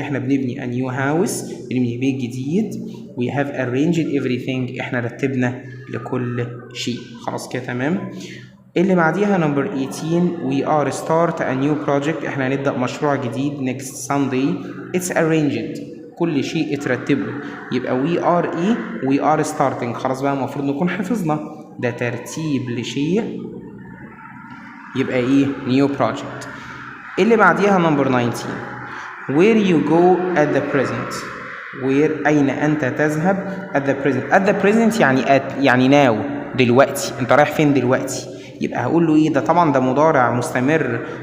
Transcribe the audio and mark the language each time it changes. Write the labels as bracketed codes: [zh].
[ar] إحنا بنبني [en] a new house، [ar] بنبني بيت جديد. [en] we have arranged everything. [ar] إحنا رتبنا لكل شيء. خلاص كده تمام. اللي بعديها [en] number 18 we are start a new project. [ar] إحنا هنبدأ مشروع جديد [en] next Sunday. it's arranged. [ar] كل شيء اترتب له. يبقى [en] we are [ar] إيه؟ [en] we are starting. [ar] خلاص بقى المفروض نكون حفظنا ده ترتيب لشيء، يبقى إيه؟ [en] new project. [ar] اللي بعديها [en] number 19 where you go at the present. [ar] where أين أنت تذهب [en] at the present [ar] يعني now دلوقتي. أنت رايح فين دلوقتي؟ يبقى هقول له إيه؟ ده طبعا ده مضارع مستمر.